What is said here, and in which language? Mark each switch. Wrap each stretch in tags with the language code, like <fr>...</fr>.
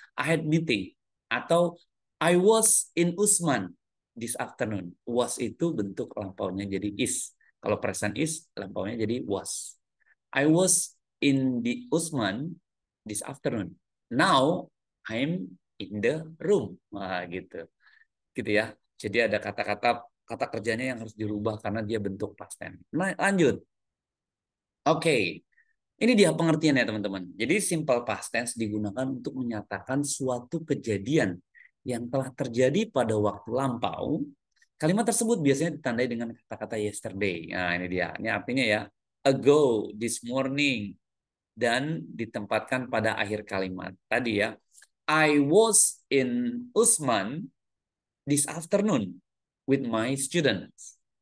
<en>I had meeting</en> <id>atau</id> <en>I was in Usman this afternoon.</en> <id>Was itu bentuk lampaunya jadi is. Kalau present is lampaunya jadi was.</id> <en>I was in the Usman this afternoon. Now I'm in the room.</en> <id>Wah, gitu. Gitu ya. Jadi ada kata kerjanya yang harus dirubah karena dia bentuk past tense. Nah, lanjut. Oke. Ini dia pengertiannya teman-teman. Jadi simple past tense digunakan untuk menyatakan suatu kejadian yang telah terjadi pada waktu lampau. Kalimat tersebut biasanya ditandai dengan kata-kata yesterday. Nah, ini dia. Ini artinya ya, ago, this morning, dan ditempatkan pada akhir kalimat. Tadi ya,</id> <en>I was in Usman this afternoon with my students.</en>